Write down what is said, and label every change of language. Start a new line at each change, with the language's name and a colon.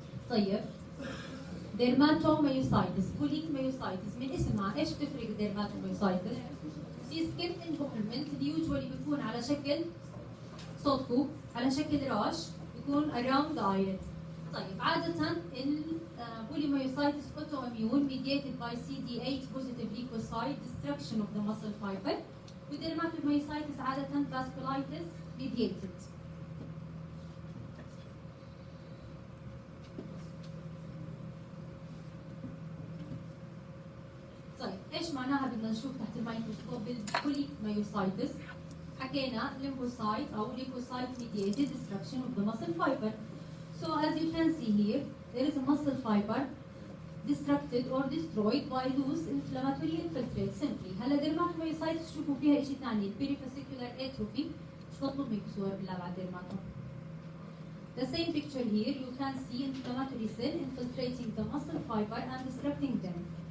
Arabic: طيب ديرماتوميوسايتس، بوليميوسايتس من اسمها ايش بتفرق الديرماتوميوسايتس؟ في سكين انفولمنت اللي يوجوالي بيكون على شكل صوتكم على شكل راش بيكون
English: around the eyelid.
Arabic: طيب عادة البوليميوسايتس
English: autoimmune mediated by CD8 positive leukocyte destruction of the muscle fiber،
Arabic: والديرماتوميوسايتس عادة
English: vasculitis mediated.
Arabic: طيب ايش معناها بدنا نشوف تحت الميكروسكوب بالبولي مايوسايتس؟ حكينا lymphocyte او
English: leukocyte mediated destruction of the muscle fiber. So as you can see here, there is a muscle fiber destructed or destroyed by loose inflammatory infiltrate simply.
Arabic: هلا dermatomyocytes تشوفوا فيها شيء ثاني
English: perivascular atrophy.
Arabic: مش مطلوب منكم صور بالله بعد dermatom.
English: The same picture here, you can see inflammatory cell infiltrating the muscle fiber and destructing them.